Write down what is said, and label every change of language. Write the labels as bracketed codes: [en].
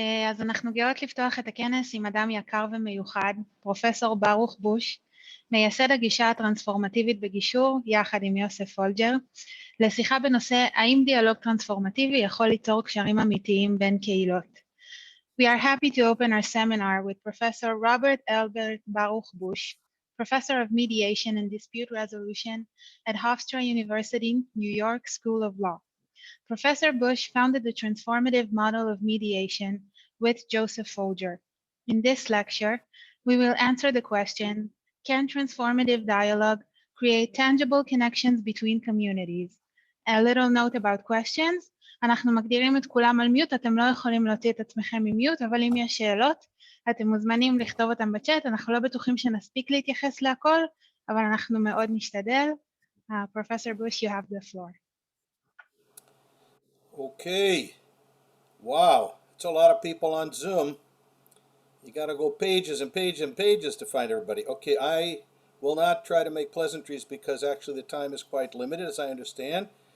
[he] אז אנחנו גאות לפתוח את הכנס עם אדם יקר ומיוחד, פרופסור ברוך בוש, מייסד הגישה הטרנספורמטיבית בגישור, יחד עם יוסף פולג'ר, לשיחה בנושא האם דיאלוג טרנספורמטיבי יכול ליצור קשרים אמיתיים בין קהילות. [en] We are happy to open our seminar with Professor Robert Albert Baruch Bush, Professor of Mediation and Dispute Resolution at Hofstra University, New York School of Law. Professor Bush founded the transformative model of mediation with Joseph Folger. In this lecture, we will answer the question, can transformative dialogue create tangible connections between communities? A little note about questions. [he] אנחנו מגדירים את כולם על מיוט, אתם לא יכולים להוציא את עצמכם ממיוט, אבל אם יש שאלות, אתם מוזמנים לכתוב אותם בצ'אט, אנחנו לא בטוחים שנספיק להתייחס להכל, אבל אנחנו מאוד נשתדל. [en] Professor Bush, you have the floor. Okay. Wow. It's a lot of people on Zoom. You got to go pages and pages and pages to find everybody. Okay, I will not try to make pleasantries because actually the time is quite limited, as I understand.